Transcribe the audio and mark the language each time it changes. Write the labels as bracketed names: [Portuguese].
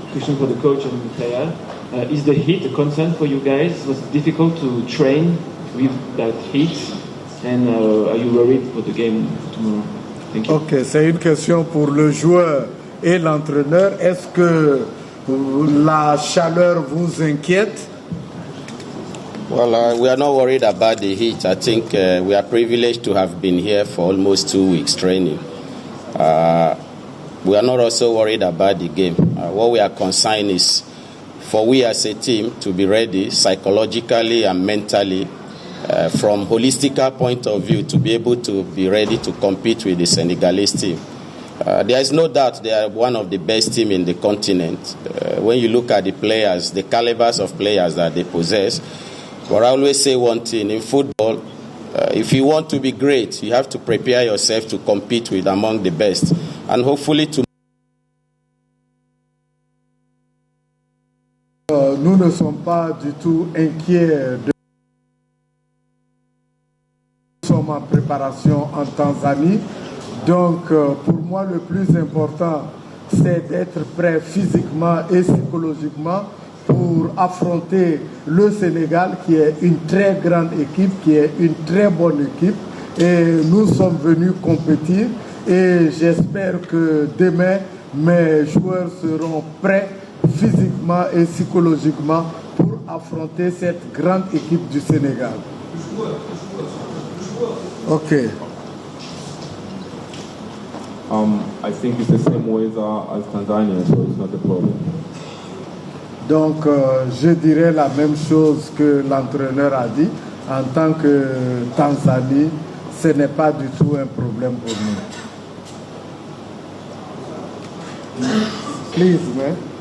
[English] Question for the coach and the player. Is the heat a concern for you guys? Was it difficult to train with that heat? And are you worried for the game tomorrow? Thank you. [French] Ok, c'est une question pour le joueur et l'entraîneur. Est-ce que la chaleur vous inquiète? [English] Well, we are not worried about the heat. I think we are privileged to have been here for almost 2 weeks training. We are not also worried about the game. What we are concerned is for we as a team to be ready psychologically and mentally, from holistic point of view, to be able to be ready to compete with the Senegalese team. There is no doubt they are one of the best teams in the continent. When you look at the players, the calibers of players that they possess. But I always say one thing, in football, if you want to be great, you have to prepare yourself to compete with among the best. And hopefully to... [French] Nous ne sommes pas du tout inquiets. Nous sommes en préparation en Tanzanie. Donc, pour moi, le plus important, c'est d'être prêt physiquement et psychologiquement pour affronter le Sénégal, qui est une très grande équipe, qui est une très bonne équipe. Et nous sommes venus compétir. Et j'espère que demain, mes joueurs seront prêts physiquement et psychologiquement pour affronter cette grande équipe du Sénégal. Ok. [English] I think it's the same weather as Tanzania, so it's not a problem. [French] Donc, je dirais la même chose que l'entraîneur a dit. En tant que Tanzanie, ce n'est pas du tout un problème pour nous. [English] Please, man.